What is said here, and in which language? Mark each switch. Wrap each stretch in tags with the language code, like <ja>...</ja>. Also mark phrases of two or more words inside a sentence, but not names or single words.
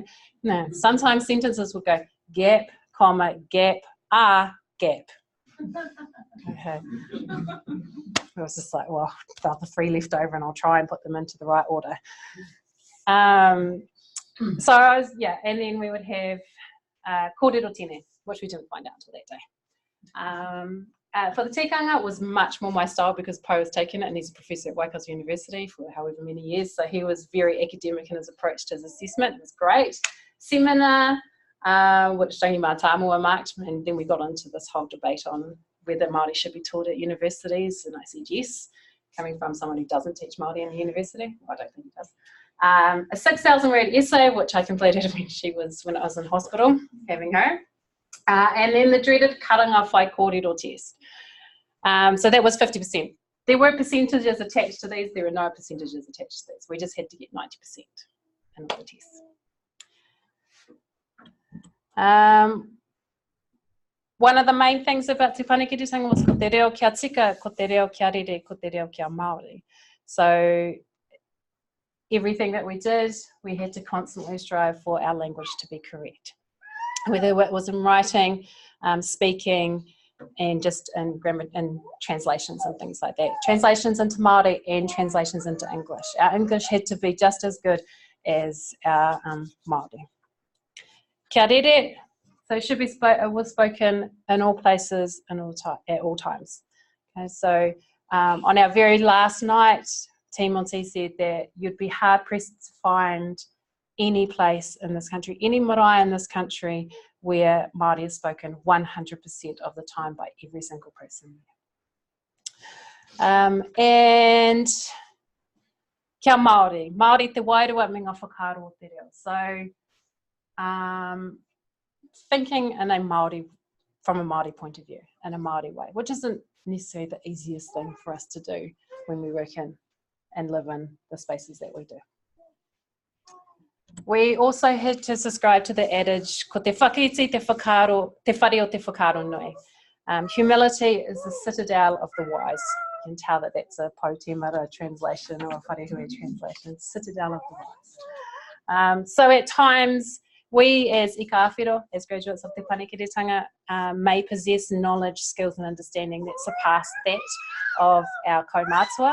<en>No, sometimes sentences would go gap, comma, gap, gap. Okay. It was just like, well, the other 3 left over and I'll try and put them into the right order. So I was, and then we would have</en> <mi>kōrero tēnei,</mi> <en>which we didn't find out until that day. For the tikanga, it was much more my style because Po was taking it and he's a professor at Waikato University for however many years, so he was very academic in his approach to his assessment. It was great. Semina, which Tangi Mātāmua marked, and then we got into this whole debate on whether Māori should be taught at universities, and I said yes, coming from someone who doesn't teach Māori in the university. Well, I don't think he does. A 6,000 word essay, which I completed when I was in hospital having her. And then the dreaded</en> <mi>Karanga whai kōrero</mi> <en>test. So that was 50%. There were percentages attached to these. There were no percentages attached to these. We just had to get 90% in all the tests. One of the main things about Te Panekiretanga was</en> <mi>ko te reo kia tika, ko te reo kia rere, ko te reo kia Māori.</mi> <en>So everything that we did, we had to constantly strive for our language to be correct. Whether it was in writing, speaking, and just in grammar and translations and things like that. Translations into Māori and translations into English. Our English had to be just as good as our Māori.</en> <mi>Kia rere,</mi> <en>so it was spoken in all places and at all times. Okay, so on our very last night, Timonti said that you'd be hard pressed to find any place in this country, any marae in this country where Māori is spoken 100% of the time by every single person.</en> <mi>And kia Māori. Māori te wairua me ngā whakaaro te reo.</mi> <en>So thinking in a Māori, from a Māori point of view, in a Māori way, which isn't necessarily the easiest thing for us to do when we work in and live in the spaces that we do. We also had to subscribe to the adage,</en> <mi>ko te whakaiti te whakaaro, te whare o te whakaaro nui.</mi> <en>Humility is the citadel of the wise. You can tell that that's a Poutama Ara translation or a wharehue translation, citadel of the wise. So at times, we as</en> <mi>ika awhiro,</mi> <en>as graduates of Te Panekiretanga, may possess knowledge, skills and understanding that surpass that of our kaumātua.</en>